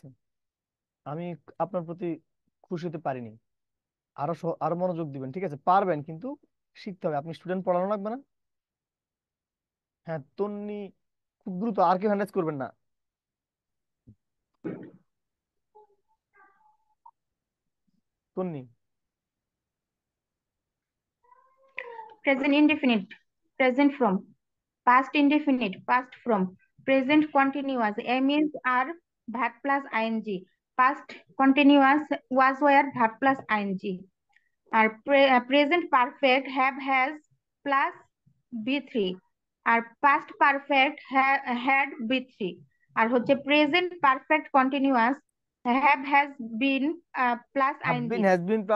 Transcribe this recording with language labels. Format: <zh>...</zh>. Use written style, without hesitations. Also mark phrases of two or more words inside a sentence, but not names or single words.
<bn>আমি আপনার প্রতি খুশি হতে পারিনি, আরো মনোযোগ দিবেন, ঠিক আছে, পারবেন কিন্তু শিখতে হবে। আপনি স্টুডেন্ট পড়ানো লাগবে না? হ্যাঁ তন্নি, খুব দ্রুত, আর কেউ হ্যান্ডেজ করবেন না। তন্নি,</bn> <en>Present indefinite, present from. Past indefinite, past from. Present continuous, am is are verb plus ing. Past continuous was were verb plus ing.</en> <bn>আর</bn> <en>present perfect have has plus b3,</en> <bn>আর</bn> <en>past perfect had b3,</en> <bn>আর হচ্ছে</bn> <en>present perfect continuous have has been plus ing, has been plus</en>